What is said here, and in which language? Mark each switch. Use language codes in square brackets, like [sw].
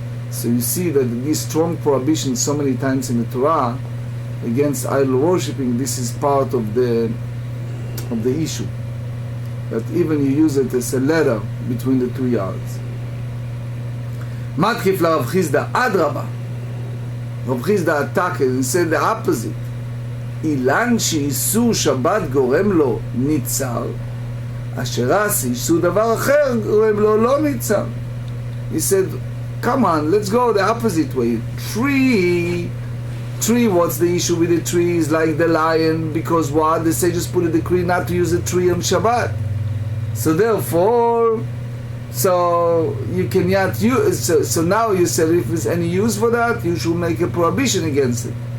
[en] So you see that these strong prohibitions so many times in the Torah against idol worshipping, this is part of the issue. That even you use it as a ladder between the 2 yards. [arc] Matkif la Rav Chizda adraba. [en] Rav Chizda attacked and said the opposite. [he] Ilan שאיסור שבת גורם לו ניצר, אשר איסור דבר אחר גורם לו לא ניצר. [en] He said, come on, let's go the opposite way. Tree, what's the issue with the tree? Is like the lion, because what? The sages put a decree not to use a tree on Shabbat. So therefore, so you cannot use, so now you said if there's any use for that, you should make a prohibition against it.